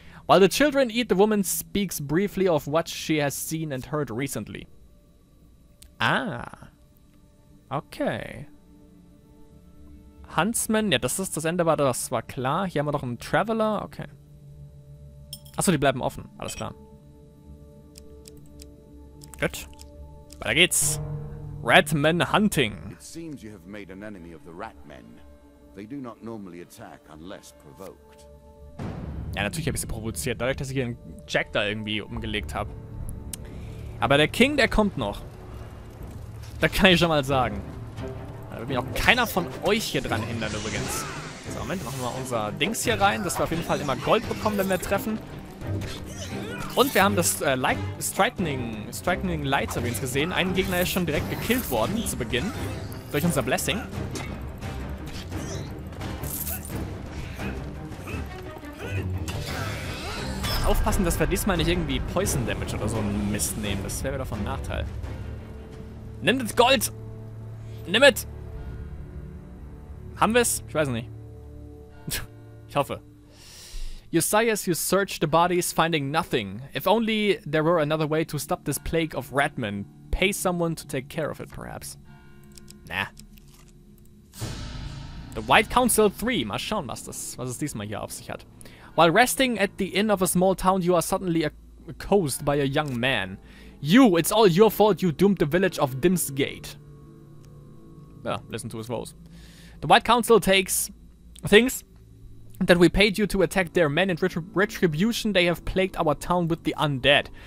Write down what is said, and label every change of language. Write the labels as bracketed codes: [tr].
[en] While the children eat, the woman speaks briefly of what she has seen and heard recently. Ah. Okay. [de] Huntsman. Ja, das Ende war, das war klar. Hier haben wir noch einen Traveler. Okay. Achso, die bleiben offen. Alles klar. Gut. Weiter geht's. Ratman Hunting. [en] It seems you have made an enemy of the Ratmen. They do not normally attack unless provoked. [de] Ja, natürlich habe ich sie provoziert, dadurch, dass ich hier einen Jack da irgendwie umgelegt habe. Aber der King, der kommt noch. Da kann ich schon mal sagen. Da wird mich auch keiner von euch hier dran hindern übrigens. So, Moment, machen wir mal unser Dings hier rein, dass wir auf jeden Fall immer Gold bekommen, wenn wir treffen. Und wir haben das Striking Lights übrigens gesehen. Ein Gegner ist schon direkt gekillt worden zu Beginn. Durch unser Blessing. Aufpassen, dass wir diesmal nicht irgendwie Poison Damage oder so einen Mist nehmen. Das wäre wieder von Nachteil. Nimm das Gold! Nimm es! Haben wir es? Ich weiß nicht. Ich hoffe. [en] You sigh as you search the bodies, finding nothing. If only there were another way to stop this plague of ratmen. Pay someone to take care of it, perhaps. Nah. The White Council 3. [de] Mal schauen, was es diesmal hier auf sich hat. [en] While resting at the inn of a small town, you are suddenly accosted by a young man. You, it's all your fault you doomed the village of Dimsgate. Yeah, listen to his voice. The White Council thinks that we paid you to attack their men. In retribution, they have plagued our town with the undead.